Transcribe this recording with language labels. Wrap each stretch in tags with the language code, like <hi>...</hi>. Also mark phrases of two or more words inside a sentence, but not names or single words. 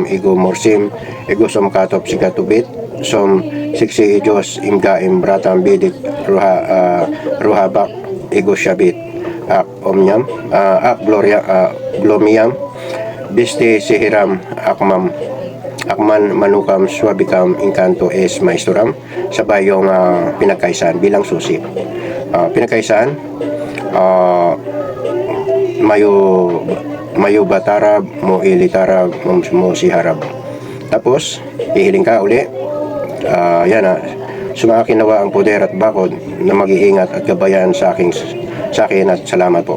<tl>igo morsim ego som katop sikatubit som siksi Diyos imga imbratam bidik ruhabak ego syabit ak omnyam ak gloria glomiam bisti sihiram akman manukam swabikam inkanto es maisturam sabay yung pinagkaisan bilang susi. Pinagkaisan mayo batarab mo ilitarab mo siharab. Tapos hihiling ka uli. Yan sumakin nawa ang poder at bakod na mag-iingat at gabayan sa akin at salamat po.</tl>